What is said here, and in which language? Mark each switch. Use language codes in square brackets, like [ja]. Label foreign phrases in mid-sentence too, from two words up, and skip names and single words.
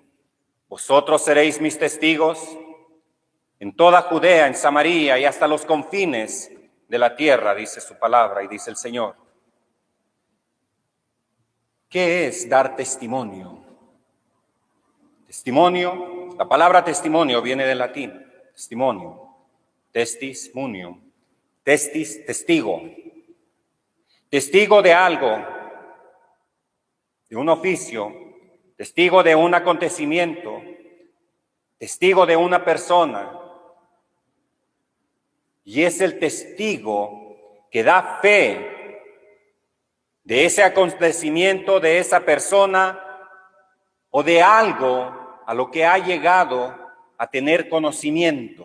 [es] Vosotros seréis mis testigos en toda Judea, en Samaria y hasta los confines de la tierra, dice su palabra y dice el Señor. ¿Qué es dar testimonio? Testimonio, la palabra testimonio viene del latín, testimonio. [la] Testis, munium. Testis, [es] testigo. Testigo de algo, de un oficio, testigo de un acontecimiento, testigo de una persona. Y es el testigo que da fe de ese acontecimiento, de esa persona o de algo a lo que ha llegado a tener conocimiento.